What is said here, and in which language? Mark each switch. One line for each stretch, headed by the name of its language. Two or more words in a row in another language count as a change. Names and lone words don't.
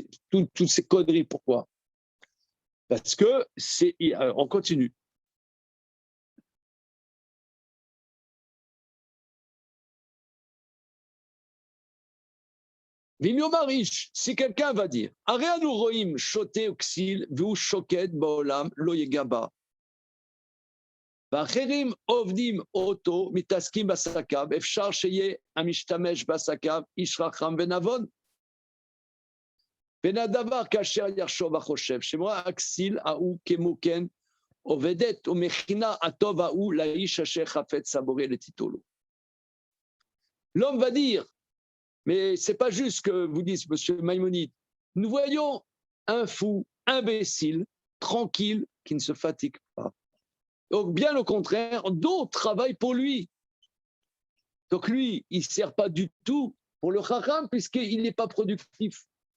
French: Toutes ces conneries, pourquoi? Parce que on continue. Marish, si quelqu'un va dire,
Hebrew: הרינו רואים שוטה כסיל, והוא שוקט בעולם לא יגע. ואחרים עובדים אותו, מתעסקים בעסקיו, אפשר שיהיה המשתמש בעסקיו איש חכם ונבון. בין הדבר כאשר יחשוב וחושב, שמורה הכסיל ההוא כמו כן עובדת ומכינה הטוב ההוא לאיש אשר חפץ הבורא לתיתו לו.
French: L'homme va dire, mais c'est pas juste que vous dites, monsieur Maïmonide, nous voyons un fou, imbécile, tranquille, qui ne se fatigue pas. Donc, bien au contraire, d'autres travaillent pour lui. Donc, lui, il ne sert pas du tout pour le chacham puisqu'il n'est pas productif.